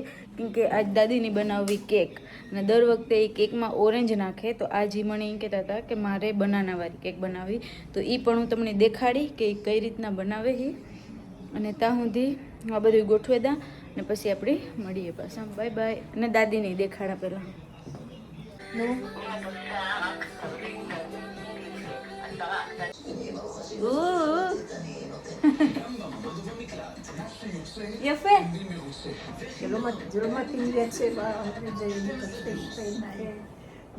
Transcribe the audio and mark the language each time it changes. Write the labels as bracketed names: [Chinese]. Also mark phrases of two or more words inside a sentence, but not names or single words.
[Gujarati] કેમકે આજ દાદીની બનાવવી કેક, અને દર વખતે એ કેકમાં ઓરેન્જ નાખે. તો આજ મને એમ કહેતા હતા કે મારે બનાનાવાળી કેક બનાવી. તો એ પણ હું તમને દેખાડી કે કઈ રીતના બનાવે છે. અને ત્યાં સુધી આ બધું ગોઠવી દઉં અને પછી આપણે મળીએ પાછા. [English] bye bye. [Gujarati] અને દાદીને દેખાડા પહેલાં. [Hebrew] יפה. שלא מתאים לי הצבע, זה מתפשט בעיניים.